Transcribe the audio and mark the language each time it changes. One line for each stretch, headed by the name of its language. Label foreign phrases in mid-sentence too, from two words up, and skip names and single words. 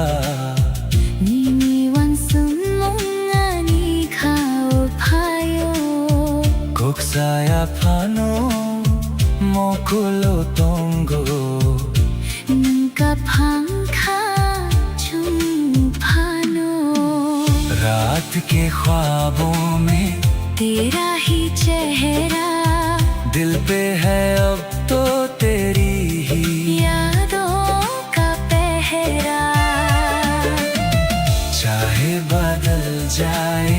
Kok Borok: Nini wan sumong ani kau payo kok saya pano mokulo tonggo nangka phangkha chum phano
Hindi: रात के ख्वाबों में तेरा ही चेहरा दिल पे है अब तो तेरी ही यादों का पहरा। चाहे बदल जाए